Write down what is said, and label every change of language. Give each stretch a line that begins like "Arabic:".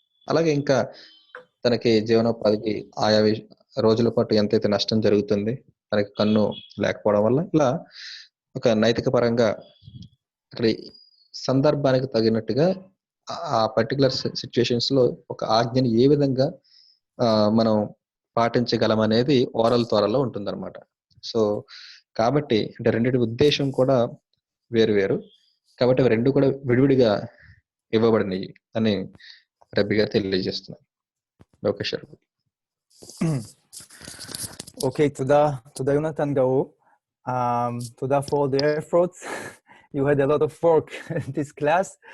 Telugu: అలాగే ఇంకా తనకి జీవనోపాధికి ఆయా రోజుల పాటు ఎంతైతే నష్టం జరుగుతుంది తనకి కన్ను లేకపోవడం వల్ల, ఇలా ఒక నైతిక పరంగా సందర్భానికి తగినట్టుగా ఆ పర్టికులర్ సిచ్యుయేషన్స్ లో ఒక ఆజ్ఞని ఏ విధంగా మనం పాటించగలం అనేది ఓరల్ త్వరలో ఉంటుందన్నమాట. సో కాబట్టి అంటే రెండింటి ఉద్దేశం కూడా వేరు, కాబట్టి అవి రెండు కూడా విడివిడిగా ఇవ్వబడినవి అని రబ్బీ గారు తెలియజేస్తున్నారు.
Hebrew: Okay, תודה יונתן גאור.
English: תודה for the efforts. You had a lot of work in this class.